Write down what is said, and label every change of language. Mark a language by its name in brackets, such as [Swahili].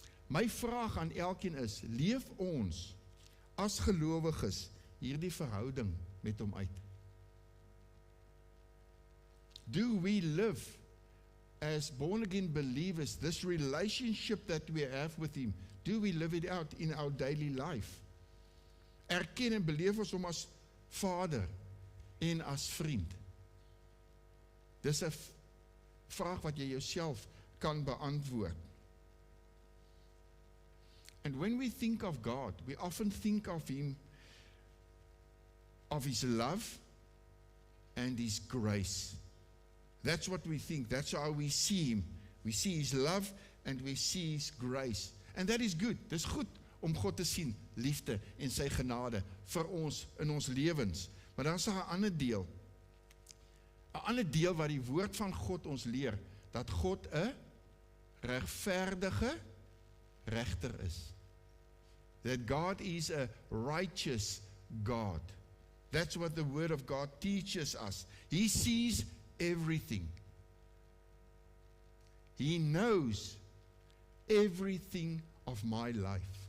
[Afrikaans] My vraag aan elkeen is, leef ons as gelowiges hierdie verhouding met hom uit? [English] Do we live as born-again believers, this relationship that we have with him, do we live it out in our daily life? [Afrikaans] Erken en beleef ons hom as Vader en as vriend? Dis 'n vraag wat jy jouself kan beantwoord. [English] And when we think of God, we often think of him, of his love and his grace. That's what we think. That's how we see him. We see his love and we see his grace. And that is good. [Afrikaans] Dis goed om God te sien, liefde en sy genade vir ons in ons lewens. Maar dan is daar 'n ander deel. 'n ander deel wat die woord van God ons leer, dat God 'n regverdige regter is. [English] That God is a righteous God. That's what the word of God teaches us. He sees everything. He knows everything of my life.